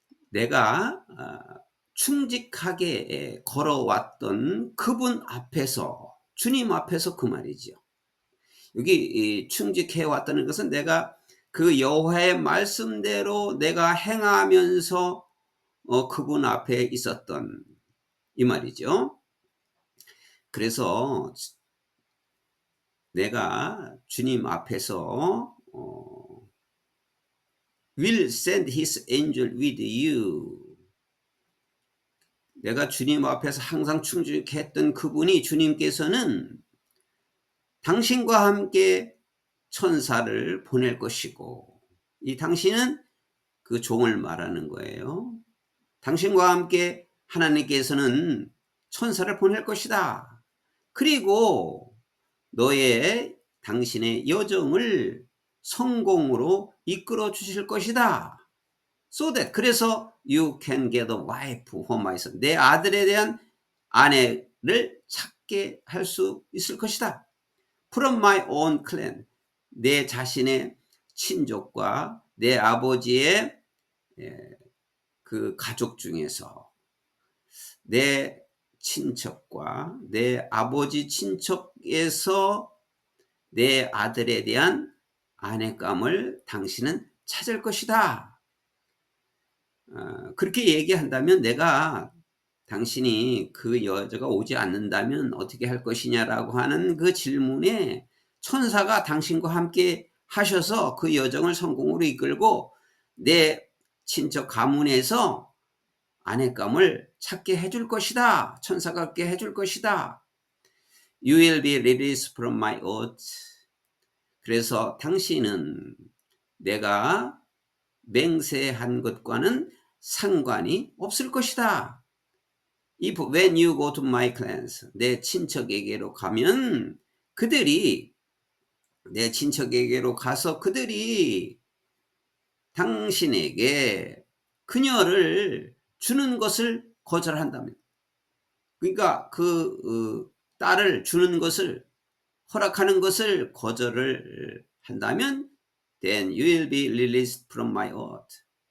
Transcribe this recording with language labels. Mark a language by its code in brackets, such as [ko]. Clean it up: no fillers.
[ko] 내가 충직하게 걸어왔던 그분 앞에서, 주님 앞에서 그 말이죠. 여기 충직해 왔다는 것은 내가 그 여호와의 말씀대로 내가 행하면서 그분 앞에 있었던 이 말이죠. 그래서 내가 주님 앞에서 [en] will send his angel with you. [ko] 내가 주님 앞에서 항상 충직했던 그분이, 주님께서는 당신과 함께 천사를 보낼 것이고, 이 당신은 그 종을 말하는 거예요. 당신과 함께 하나님께서는 천사를 보낼 것이다. 그리고 당신의 여정을 성공으로 이끌어 주실 것이다. [en] So that, [ko] 그래서 [en] you can get a wife for my son. [ko] 내 아들에 대한 아내를 찾게 할 수 있을 것이다. [en] From my own clan. [ko] 내 자신의 친족과 내 아버지의 그 가족 중에서 내 친척과 내 아버지 친척에서 내 아들에 대한 아내감을 당신은 찾을 것이다. 그렇게 얘기한다면 내가 당신이 그 여자가 오지 않는다면 어떻게 할 것이냐라고 하는 그 질문에 천사가 당신과 함께 하셔서 그 여정을 성공으로 이끌고 내 친척 가문에서 아내감을 찾게 해줄 것이다. 천사가 그렇게 해줄 것이다. [en] You will be released from my oath. [ko] 그래서 당신은 내가 맹세한 것과는 상관이 없을 것이다. [en] If when you go to my clans, [ko] 내 친척에게로 가면 내 친척에게로 가서 그들이 당신에게 그녀를 주는 것을 거절한다면, 그러니까 딸을 주는 것을, 허락하는 것을 거절을 한다면 [en] then you will be released from my oath.